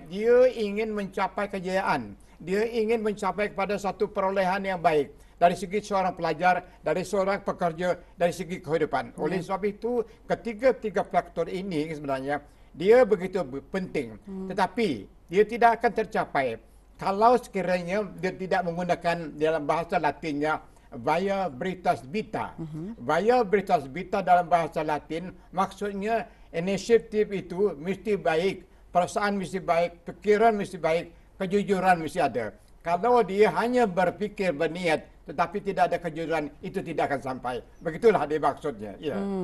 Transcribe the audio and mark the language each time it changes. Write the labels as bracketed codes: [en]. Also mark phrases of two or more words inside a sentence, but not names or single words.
[ms] Dia ingin mencapai kejayaan, dia ingin mencapai kepada satu perolehan yang baik dari segi seorang pelajar, dari seorang pekerja, dari segi kehidupan. Oleh sebab itu ketiga-tiga faktor ini sebenarnya dia begitu penting, tetapi dia tidak akan tercapai kalau sekiranya dia tidak menggunakan dalam bahasa Latinnya [la] via veritas vita. Via veritas vita [ms] dalam bahasa Latin maksudnya inisiatif itu mesti baik, perasaan mesti baik, pikiran mesti baik, kejujuran mesti ada. Kalau dia hanya berfikir berniat tetapi tidak ada kejujuran, itu tidak akan sampai. Begitulah dia maksudnya. Ya.